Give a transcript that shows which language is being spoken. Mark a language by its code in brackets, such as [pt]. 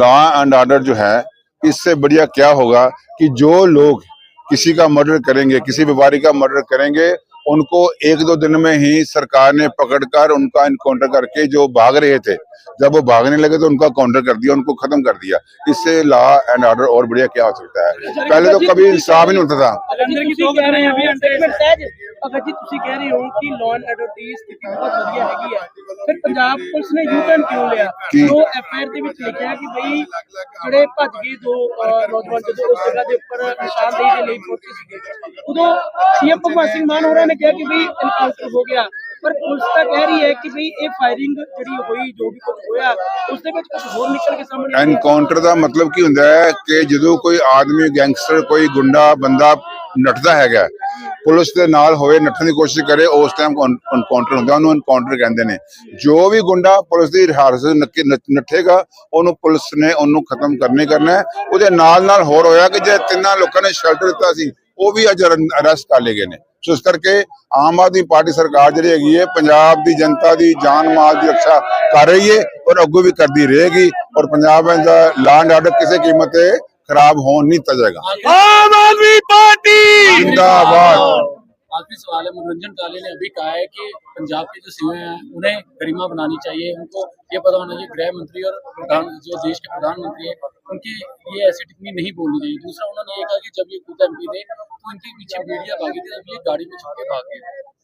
[hi] Law and order जो है, इससे बढ़िया क्या होगा कि जो लोग किसी का मर्डर करेंगे, किसी व्यापारी का मर्डर करेंगे, उनको 1-2 दिन में ही सरकार ने पकड़कर उनका इनकाउंटर करके, जो भाग रहे थे, जब वो भागने लगे तो उनका काउंटर कर दिया, उनको खत्म कर दिया। इससे लॉ एंड ऑर्डर और बढ़िया क्या हो सकता है? पहले तो कभी इंसाफ ही नहीं होता था। [pa] ਭਗਤ ਜੀ ਤੁਸੀਂ ਕਹਿ ਰਹੇ ਹੋ ਕਿ ਲਾਅ ਐਂਡ ਆਰਡਰ ਦੀ ਸਥਿਤੀ ਬਹੁਤ ਵਧੀਆ ਹੈਗੀ ਹੈ, ਫਿਰ ਪੰਜਾਬ ਪੁਲਿਸ ਨੇ ਯੂ ਟਰਨ ਕਿਉਂ ਲਿਆ? ਜੋ ਐਫਆਈਆਰ ਦੇ ਵਿੱਚ ਲਿਖਿਆ ਕਿ ਬਈ ਜਿਹੜੇ ਭੱਜ ਗਏ ਦੋ ਨੌਜਵਾਨ ਜਦੋਂ ਉਸ ਜਗ੍ਹਾ ਦੇ ਉੱਪਰ ਨਿਸ਼ਾਨਦੇਹੀ ਦੇ ਲਈ ਪਹੁੰਚੇ ਸੀਗੇ, ਉਦੋਂ ਸੀਐਮ ਭਗਵੰਤ ਸਿੰਘ ਮਾਨ ਹੋਰਾਂ ਨੇ ਕਿਹਾ ਕਿ ਬਈ ਇਨਕਾਊਂਟਰ ਹੋ ਗਿਆ, ਪਰ ਪੁਲਿਸ ਤਾਂ ਕਹਿ ਰਹੀ ਹੈ ਕਿ ਬਈ ਇਹ ਫਾਇਰਿੰਗ ਜਿਹੜੀ ਹੋਈ, ਜੋ ਵੀ ਕੁਝ ਹੋਇਆ ਉਸ ਦੇ ਵਿੱਚ ਕੁਝ ਹੋਰ ਨਿਕਲ ਕੇ ਸਾਹਮਣੇ ਆਇਆ। ਐਨਕਾਊਂਟਰ ਦਾ ਮਤਲਬ ਕੀ ਹੁੰਦਾ ਹੈ ਕਿ ਜਦੋਂ ਕੋਈ ਆਦਮੀ, ਗੈਂਗਸਟਰ, ਕੋਈ ਗੁੰਡਾ ਬੰਦਾ ਨੱਠਦਾ ਹੈਗਾ, ਪੁਲਿਸ ਦੇ ਨਾਲ ਹੋਵੇ, ਨੱਠਣ ਦੀ ਕੋਸ਼ਿਸ਼ ਕਰੇ, ਉਸ ਟਾਈਮ ਐਨਕਾਊਂਟਰ ਹੁੰਦਾ, ਉਹਨੂੰ ਐਨਕਾਊਂਟਰ ਕਹਿੰਦੇ ਨੇ। ਜੋ ਵੀ ਗੁੰਡਾ ਪੁਲਿਸ ਦੀ ਹਿਰਾਸਤ ਨੱਠੇਗਾ, ਉਹਨੂੰ ਪੁਲਿਸ ਨੇ ਉਹਨੂੰ ਖਤਮ ਕਰਨਾ ਹੈ। ਉਹਦੇ ਨਾਲ ਹੋਰ ਹੋਇਆ ਕਿ ਜੇ 3 ਲੋਕਾਂ ਨੇ ਸ਼ੈਲਟਰ ਦਿੱਤਾ ਸੀ, ਉਹ ਵੀ ਅੱਜ ਅਰੈਸਟ ਕਰ ਲਏ ਗਏ ਨੇ। ਸੋ ਇਸ ਕਰਕੇ ਆਮ ਆਦਮੀ ਪਾਰਟੀ ਸਰਕਾਰ ਜਿਹੜੀ ਹੈਗੀ ਹੈ, ਪੰਜਾਬ ਦੀ ਜਨਤਾ ਦੀ ਜਾਨ ਮਾਲ ਦੀ ਰੱਖਿਆ ਕਰ ਰਹੀ ਹੈ, ਔਰ ਅੱਗੋਂ ਵੀ ਕਰਦੀ ਰਹੇਗੀ। ਔਰ ਪੰਜਾਬ ਦਾ ਲਾਅ ਐਂਡ ਆਰਡਰ ਕਿਸੇ ਕੀਮਤ ਤੇ [hi] खराब हो नहीं दिया जाएगा। आम आदमी पार्टी जिंदाबाद। आखिरी सवाल है, मनोरंजन कालिया ने अभी कहा है कि पंजाब के जो सीएम हैं उन्हें गरिमा बनानी चाहिए, उनको ये पता होना चाहिए गृह मंत्री और जो देश के प्रधानमंत्री है उनकी ये ऐसी टिप्पणी नहीं बोलनी चाहिए। दूसरा उन्होंने ये कहा कि जब ये खुद एमपी थे तो इनके पीछे मीडिया भागी थी, जब ये गाड़ी में छुप के भाग गए।